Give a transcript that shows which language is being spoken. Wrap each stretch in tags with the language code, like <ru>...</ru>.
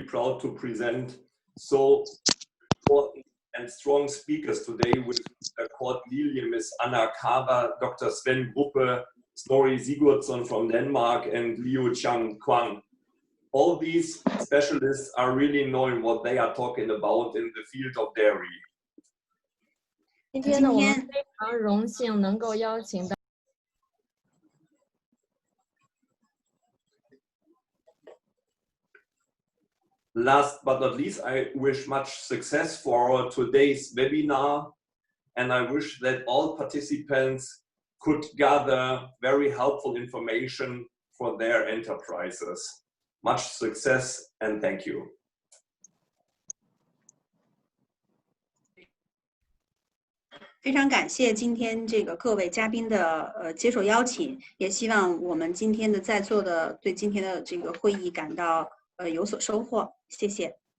<en>proud to present so important and strong speakers today with Kurt Lilje, Ms. Anna Kava, Dr. Sven Gruppe, Snorri Sigurdsson from Denmark, and Liu Chang Kwang. All these specialists are really knowing what they are talking about in the field of dairy.</en> <zh>今天呢，我们非常荣幸能够邀请到</zh> <en>Last but not least, I wish much success for our today's webinar, and I wish that all participants could gather very helpful information for their enterprises. Much success and thank you.</en> <zh>非常感谢今天这个各位嘉宾的接受邀请，也希望我们今天的在座的对今天的这个会议感到有所收获，谢谢。</zh>